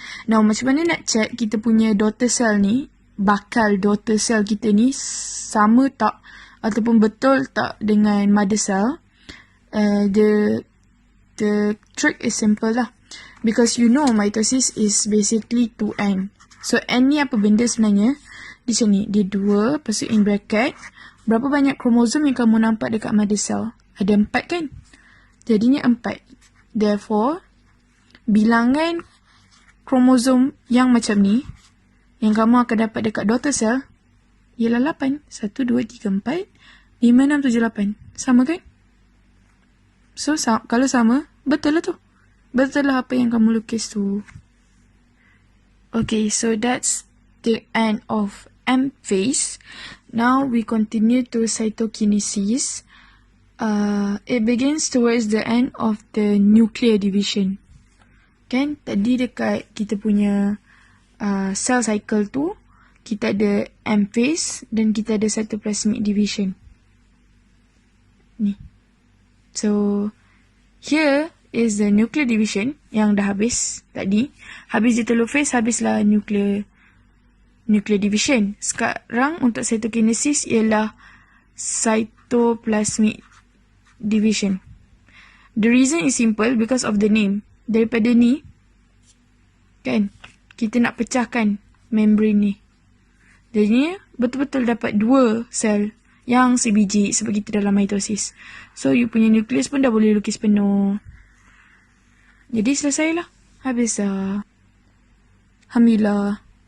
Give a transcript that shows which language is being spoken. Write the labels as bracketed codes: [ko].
[ms] Now macam mana nak check kita punya daughter cell ni, bakal daughter cell kita ni sama tak ataupun betul tak dengan mother cell? [en] The trick is simple lah. Because you know mitosis is basically 2n. [ms] So n ni apa benda sebenarnya? Di sini, dia 2, lepas tu in bracket. Berapa banyak kromosom yang kamu nampak dekat mother cell? Ada 4 kan? Jadinya 4. Therefore, bilangan kromosom yang macam ni, yang kamu akan dapat dekat daughter cell, ialah 8. 1, 2, 3, 4, 5, 6, 7, 8. Sama kan? So, kalau sama, betul lah tu. Betul lah apa yang kamu lukis tu. [en] Okay, so that's the end of M phase. Now we continue to cytokinesis. It begins towards the end of the nuclear division. [ms] Kan? Tadi dekat kita punya cell cycle tu, kita ada M phase dan kita ada cytoplasmic division. Ni. [en] So, here is the nuclear division [ms] yang dah habis tadi. Habis di telur phase, habislah nuclear division. Sekarang untuk cytokinesis ialah cytoplasmic division. [en] The reason is simple because of the name. [ms] Daripada ni, kan, kita nak pecahkan membrane ni. Jadi, betul-betul dapat 2 sel yang sebiji sebab kita dalam mitosis. So, you punya nukleus pun dah boleh lukis penuh. Jadi, selesai lah. Habis dah. Alhamdulillah.